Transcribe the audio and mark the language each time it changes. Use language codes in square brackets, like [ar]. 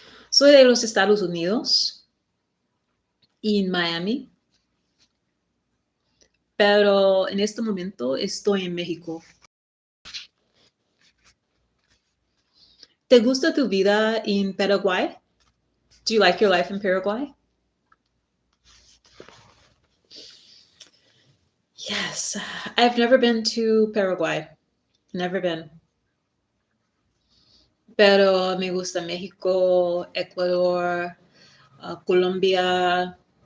[es] Soy de los Estados Unidos, en Miami, pero en este momento estoy en México. ¿Te gusta tu vida en Paraguay? [en] Do you like your life in Paraguay? Yes, I've never been to Paraguay. Never been. [es] Pero me gusta México, Ecuador, Colombia.